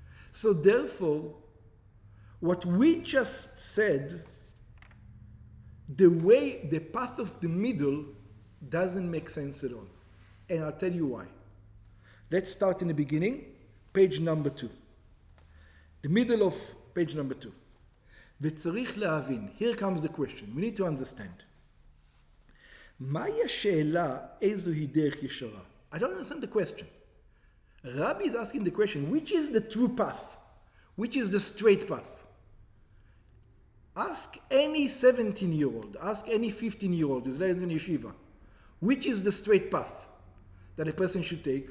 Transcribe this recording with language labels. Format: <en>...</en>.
<en>So therefore, what we just said, the path of the middle doesn't make sense at all. And I'll tell you why. Let's start in the beginning, page number 2. The middle of page number 2.</en> <he>וצריך להבין,</he> <en>here comes the question, we need to understand.</en> <he>מהי השאלה איזוהי דרך ישרה?</he> <en>I don't understand the question. Rabbi is asking the question, which is the true path? Which is the straight path? Ask any 17-year-old, ask any 15-year-old who's learning in yeshiva, which is the straight path that a person should take?</en>